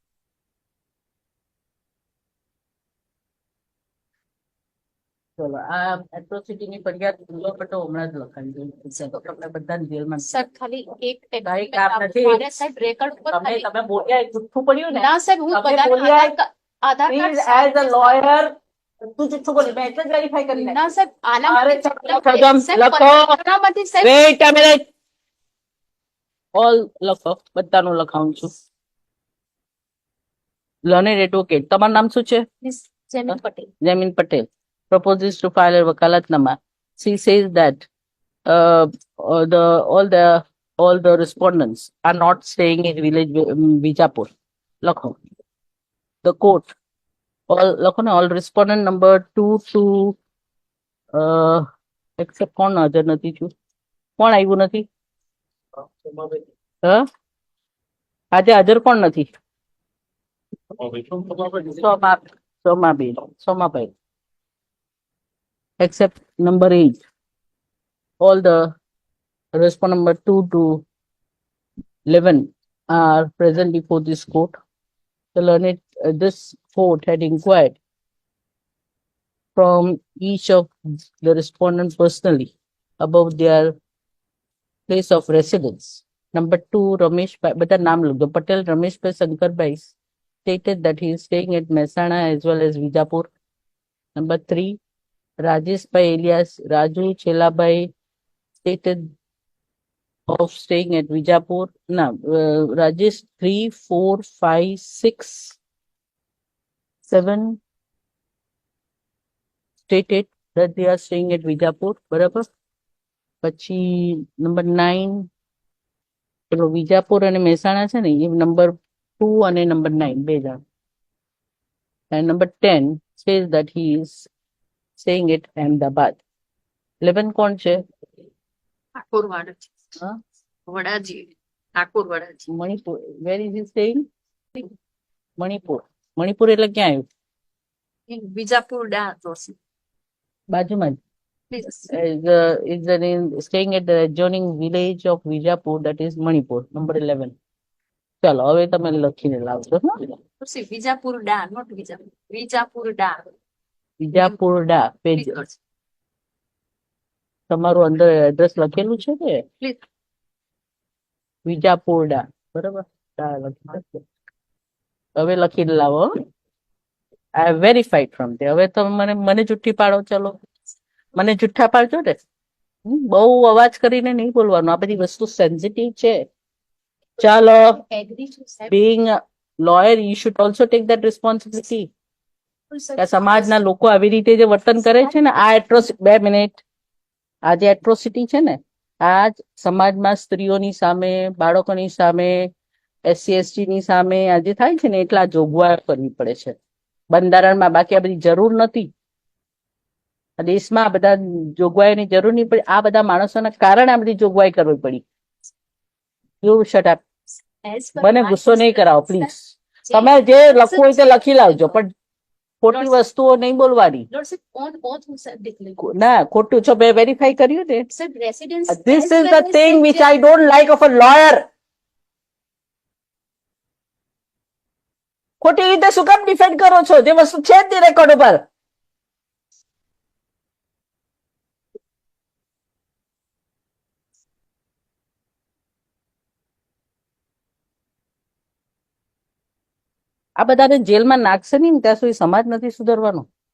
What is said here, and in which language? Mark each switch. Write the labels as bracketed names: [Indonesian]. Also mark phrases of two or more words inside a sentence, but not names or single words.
[Gujarati] ચલો, આ એટ્રોસિટીની ફરિયાદ ભૂલો પટો હમણાં જ લખાવી દઉં. તો તમને બધાને જેલમાં સાહેબ ખાલી એક ભાઈ, કામ નથી. મારે સાહેબ રેકોર્ડ ઉપર તમે ખાલી- તમે બોલ્યા એ જુઠ્ઠું પડ્યું ને. ના સાહેબ, હું તમે બધાને બોલ્યા આધાર [English] Please, [Gujarati] કાર્ડ [English] as a lawyer, [Gujarati] તું જુઠ્ઠું બોલી. મેં એટલે જ વેરીફાઈ કરી ના નાખ્યું. સાહેબ, આના અરે, માટે સદમ, સાહેબ, લખો. આનામાંથી સાહેબ [English] Wait a minute. All [Gujarati] લખો, બધાનું લખાવું છું. [English] Learned advocate. [Gujarati] તમારું નામ શું છે? Miss જેમિન પટેલ. [English] Jamin Patel proposes to file a wakalatnama. She says that all the respondents are not staying in village Bijapur. Lakho. The court. All respondent number 2 to except [Gujarati] કોણ હાજર નથી છું? કોણ આવ્યું નથી? હ? આજે હાજર કોણ નથી? સોમાભાઈ. [English] Except number 8. All the respondent number 2 to 11 are present before this court. This court had inquired from each of the respondents personally about their place of residence. Number 2, Ramesh, [Gujarati] બધા નામ લખજો. [English] Patel Rameshbhai Shankarbai stated that he is staying at Mehsana as well as Vijapur. Number 3, Rajeshbhai alias Raju Chelabai stated of staying at Vijapur. No, Rajesh 3, 4, 5, 6, 7 stated that they are staying at Vijapur. [Gujarati] બરાબર. પછી નંબર 9 પેલો વિજાપુર અને મહેસાણા છે ને એ નંબર 2 અને નંબર 9 બે જણ. [English] And number 10 says that he is staying at Ahmedabad. [Gujarati] 11 કોણ છે? ઠાકોર વડાજી. હા? વડાજી ઠાકોર વડાજી. મણિપુર. [English] Where is he staying? [Gujarati] મણિપુર. મણિપુર એટલે ક્યાં આવ્યું? વિજાપુર ડા જોશી. બાજુમાં જ. [English] Please. Staying at the adjoining village of Vijapur, that is Manipur, number 11. [Gujarati] ચાલો હવે તમે લખીને લાવજો. જોશી, વિજાપુર ડા, not વિજાપુર. વિજાપુર ડા. વિજાપુરડા પેજ તમારું અંદર એડ્રેસ લખેલું છે કે [English] Please. [Gujarati] વિજાપુરડા બરાબર. ડા લખી નાખજો. હવે લખીને લાવો. [English] I have verified from [Gujarati] તે. હવે તમે મને જુઠ્ઠી પાડો. ચલો મને જુઠ્ઠા પાડજો ને. બહુ અવાજ કરીને નહીં બોલવાનું. આ બધી વસ્તુ સેન્સિટિવ છે. ચાલો. એગ્રી છું સાહેબ. [English] Being a lawyer, you should also take that responsibility. [Gujarati] કે સમાજના લોકો આવી રીતે જે વર્તન કરે છે ને, આ એટ્રોસિટી, 2 મિનિટ, આ જે એટ્રોસિટી છે ને, આ જ સમાજમાં સ્ત્રીઓની સામે, બાળકોની સામે, SC/ST ની સામે આ જે થાય છે ને, એટલા જોગવાઈ કરવી પડે છે બંધારણમાં. બાકી આ બધી જરૂર નથી. આ દેશમાં આ બધા જોગવાઈની જરૂર નહીં પડી. આ બધા માણસોના કારણે આ બધી જોગવાઈ કરવી પડી. [English] you shut up. [Gujarati] મને ગુસ્સો નહીં કરાવો પ્લીઝ. તમે જે લખવું હોય તે લખી લાવજો, પણ ખોટી વસ્તુઓ નહીં બોલવાની. ના, ખોટું છો. મેં વેરીફાઈ કર્યું ને. [English] This is the thing which I don't like of a lawyer. [Gujarati] ખોટી રીતે શું કામ ડિફેન્ડ કરો છો? જે વસ્તુ છે જ નહીં રેકોર્ડ ઉપર. આ બધાને જેલમાં નાખશે નહીં ને ત્યાં સુધી સમાજ નથી સુધરવાનો.